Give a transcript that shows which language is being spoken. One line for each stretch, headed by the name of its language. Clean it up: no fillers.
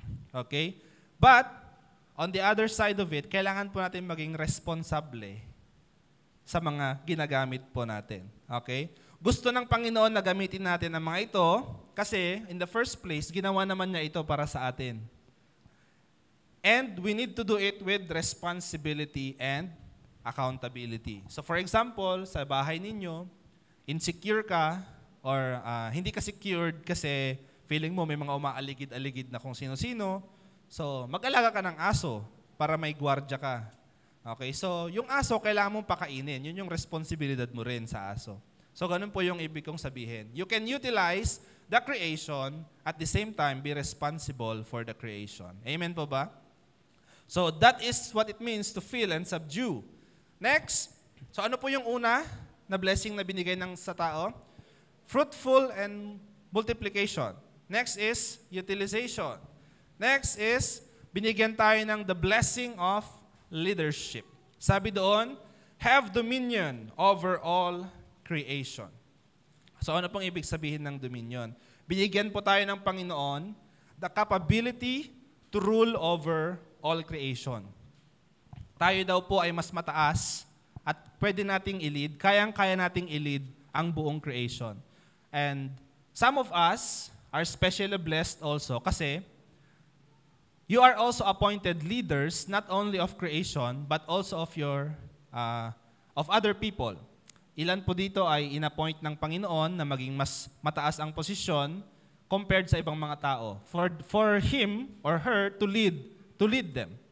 Filipino: Okay?
English: But, on the other side of it,
Filipino: kailangan po natin maging responsable sa mga ginagamit po natin. Okay? Gusto ng Panginoon na gamitin natin ang mga ito kasi,
English: in the first place,
Filipino: ginawa naman niya ito para sa atin.
English: And we need to do it with responsibility and accountability.
Filipino: So for example, sa bahay ninyo, insecure ka or hindi ka secured kasi feeling mo may mga umaaligid-aligid na kung sino-sino. So mag-alaga ka ng aso para may gwardya ka. Okay, so yung aso kailangan mong pakainin. Yun yung responsibilidad mo rin sa aso. So ganun po yung ibig kong sabihin. You can utilize the creation at the same time be responsible for the creation. Amen po ba?
English: So that is what it means to feel and subdue. Next, so
Filipino: ano po yung una na blessing na binigay ng sa tao?
English: Fruitful and multiplication. Next is utilization. Next is
Filipino: binigyan tayo ng
English: the blessing of leadership.
Filipino: Sabi doon,
English: have dominion over all creation.
Filipino: So ano pong ibig sabihin ng dominion? Binigyan po tayo ng Panginoon
English: the capability to rule over all creation.
Filipino: Tayo daw po ay mas mataas at pwede nating i-lead, kayang-kaya nating i-lead ang buong creation.
English: And some of us are specially blessed also kasi you are also appointed leaders not only of creation but also of your of other people.
Filipino: Ilan po dito ay inappoint ng Panginoon na maging mas mataas ang posisyon compared sa ibang mga tao for him or her to lead them.